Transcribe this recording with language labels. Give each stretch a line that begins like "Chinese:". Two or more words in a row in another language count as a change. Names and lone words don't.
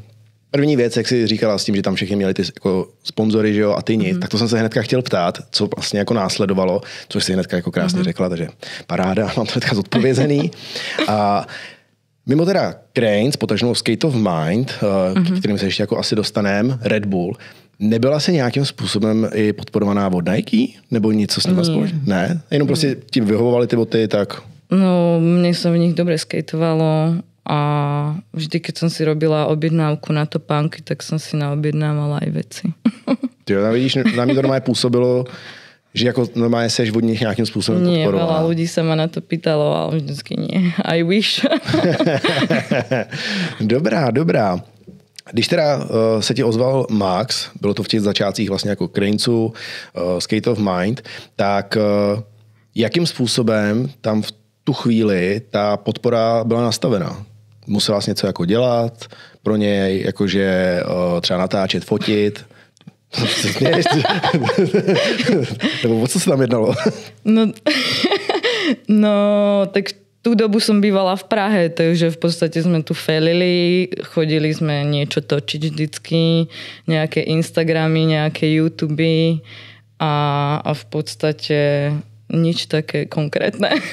Czech: První věc, jak jsi říkala s tím, že tam všichni měli ty jako sponzory, že jo, a ty nic, tak to jsem se hnedka chtěl ptát, co vlastně jako následovalo, což si hnedka jako krásně řekla, takže paráda, mám to hnedka zodpovězený. A mimo teda Cranes, potažnou Skate of Mind, k kterým se ještě jako asi dostaneme, Red Bull, nebyla se nějakým způsobem i podporovaná od Nike? Nebo něco s nimi společně? Ne? Jenom prostě ti vyhovovali ty boty, tak... No,
Slovak: mne sa v nich dobre skateovalo a vždy, keď som si robila objednávku na topánky, tak som si naobjednávala aj veci.
Czech: Ty jo, vidíš, na mě to normálně působilo, že jako normálně seš od nich nějakým způsobem podporovaná.
Slovak: Nie, veľa ľudí sa ma na to pýtalo, ale vždycky nie.
English: I wish.
Czech: Dobrá. Když teda se ti ozval Max, bylo to v těch začátcích vlastně jako Cranesu, Skate of Mind, tak jakým způsobem tam v tu chvíli ta podpora byla nastavená? Musela jsi něco jako dělat pro něj, jakože třeba natáčet, fotit? Nebo o co se tam jednalo? No,
Slovak: tak tú dobu som bývala v Prahe, takže v podstate sme tu felili, chodili sme niečo točiť vždycky, nejaké Instagramy, nejaké YouTube a v podstate nič také konkrétne.